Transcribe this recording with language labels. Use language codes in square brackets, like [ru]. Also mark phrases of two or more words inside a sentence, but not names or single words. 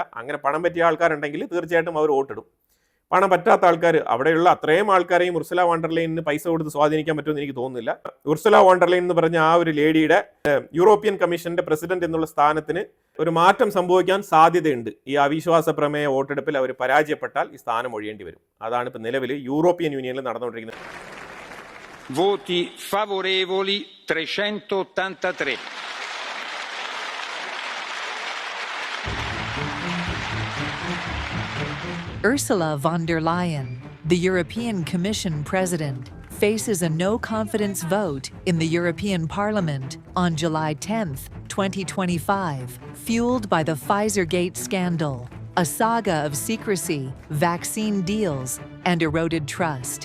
[ml] അങ്ങനെ പണം പറ്റിയ ആൾക്കാരുണ്ടെങ്കിൽ തീർച്ചയായിട്ടും അവർ വോട്ടിടും. പണം പറ്റാത്ത ആൾക്കാർ, അവിടെയുള്ള അത്രയും ആൾക്കാരെയും ഉർസുല വോണ്ടർ ലൈനിന് പൈസ കൊടുത്ത് സ്വാധീനിക്കാൻ പറ്റുമെന്ന് എനിക്ക് തോന്നുന്നില്ല. ഉർസുല വോണ്ടർ ലൈൻ എന്ന് പറഞ്ഞ ആ ഒരു ലേഡിയുടെ യൂറോപ്യൻ കമ്മീഷന്റെ പ്രസിഡന്റ് എന്നുള്ള സ്ഥാനത്തിന് ഒരു മാറ്റം സംഭവിക്കാൻ സാധ്യതയുണ്ട്. ഈ അവിശ്വാസ പ്രമേയ വോട്ടെടുപ്പിൽ അവർ പരാജയപ്പെട്ടാൽ ഈ സ്ഥാനം ഒഴിയേണ്ടി വരും. അതാണ് ഇപ്പൊ നിലവിൽ യൂറോപ്യൻ യൂണിയനിൽ നടന്നുകൊണ്ടിരിക്കുന്നത്. [it] Voti favorevoli 383. [en] Ursula von der Leyen, the European Commission President, faces a no-confidence vote in the European Parliament on July 10, 2025, fueled by the Pfizer-Gate scandal, a saga of secrecy, vaccine deals, and eroded trust.